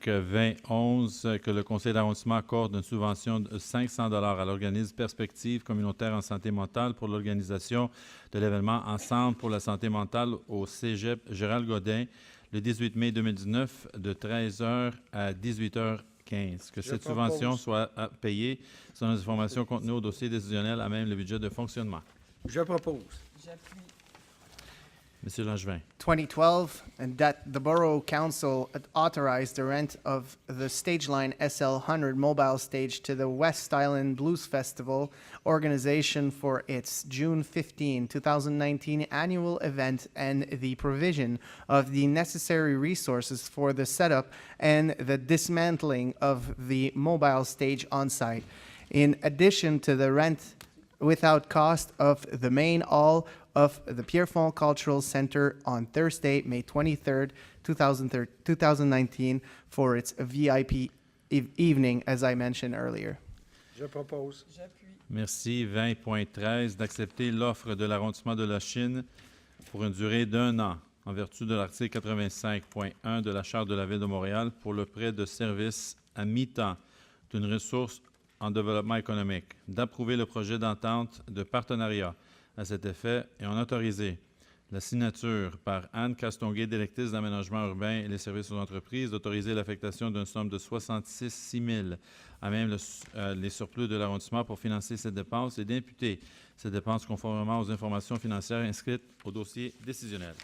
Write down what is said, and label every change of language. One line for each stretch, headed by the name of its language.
French: 2011, que le conseil d'arrondissement accorde une subvention de 500 $ à l'organisme Perspective communautaire en santé mentale pour l'organisation de l'événement Ensemble pour la santé mentale au Cégep Gérald Godin le 18 mai 2019 de 13h à 18h15. Que cette subvention soit payée selon les informations contenues au dossier décisionnel à même le budget de fonctionnement. Je propose. J'appuie. Monsieur Langevin.
English: 2012, and that the Borough Council authorized the rent of the Stageline SL100 mobile stage to the West Island Blues Festival organization for its June 15, 2019 annual event and the provision of the necessary resources for the setup and the dismantling of the mobile stage on site. In addition to the rent without cost of the main hall of the Pierrefonds Cultural Center on Thursday, May 23rd, 2019, for its VIP evening, as I mentioned earlier.
French: Je propose. J'appuie. Merci. 20.13, d'accepter l'offre de l'arrondissement de la Chine pour une durée d'1 an, en vertu de l'article 85.1 de la Charte de la Ville de Montréal pour le prêt de services à mi-temps d'une ressource en développement économique, d'approuver le projet d'entente de partenariat à cet effet et en autoriser la signature par Anne Castonguay, directrice d'aménagement urbain et les services aux entreprises, d'autoriser l'affectation d'une somme de 66 000 à même les surplus de l'arrondissement pour financer cette dépense et d'imputer ces dépenses conformément aux informations financières inscrites au dossier décisionnel.